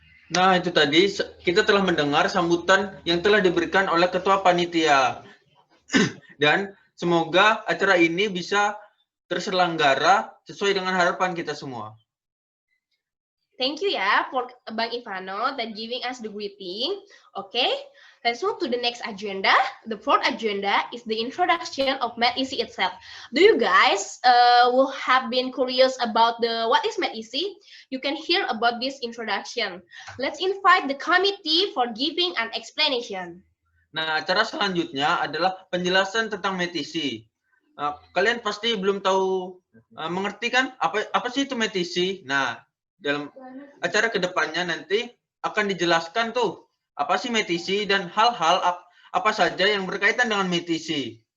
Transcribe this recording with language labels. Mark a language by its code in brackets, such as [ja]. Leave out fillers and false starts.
[id] Nah, itu tadi kita telah mendengar sambutan yang telah diberikan oleh Ketua Panitia. Dan semoga acara ini bisa terselenggara sesuai dengan harapan kita semua. [en] Thank you ya for Bang Ivano that giving us the greeting. Okay, let's move to the next agenda. The fourth agenda is the introduction of METISI itself. Do you guys will have been curious about what is METISI? You can hear about this introduction. Let's invite the committee for giving an explanation. [id] Nah, acara selanjutnya adalah penjelasan tentang METISI. Kalian pasti belum tahu mengerti kan apa sih itu METISI? Nah, dalam acara kedepannya nanti akan dijelaskan tuh apa sih METISI dan hal-hal apa saja yang berkaitan dengan METISI.